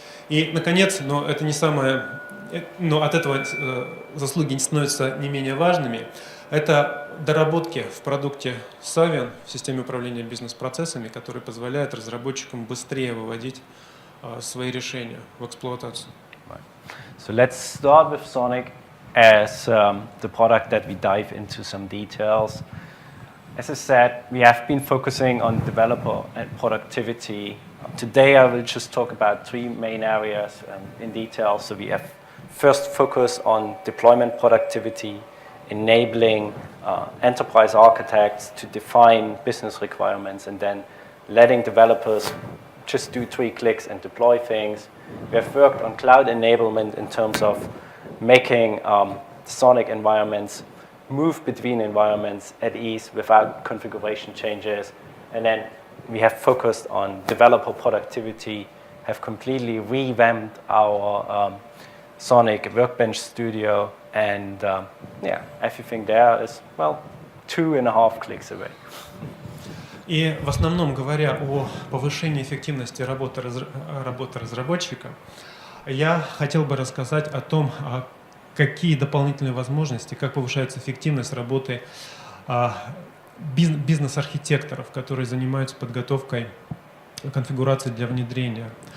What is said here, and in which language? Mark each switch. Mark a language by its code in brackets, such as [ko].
[ru] И, наконец, но это не самое, но от этого заслуги становятся не менее важными, это доработки в продукте Savion, в системе управления бизнес-процессами, которые позволяют разработчикам быстрее выводить свои решения в эксплуатацию. [en] So let's start with Sonic as the product that we dive into some details. As I said, we have been focusing on developer and productivity. Today I will just talk about 3 main areas in detail. So we have first focus on deployment productivity, enabling enterprise architects to define business requirements and then letting developers just do 3 clicks and deploy things. We have worked on cloud enablement in terms of making Sonic environments move between environments at ease without configuration changes. And then we have focused on developer productivity, have completely revamped our Sonic Workbench Studio, and everything there is, 2.5 clicks away. [ru] И в основном, говоря о повышении эффективности работы разработчика, я хотел бы рассказать о том, какие дополнительные возможности, как повышается эффективность работы бизнес-архитекторов, которые занимаются подготовкой конфигурации для внедрения.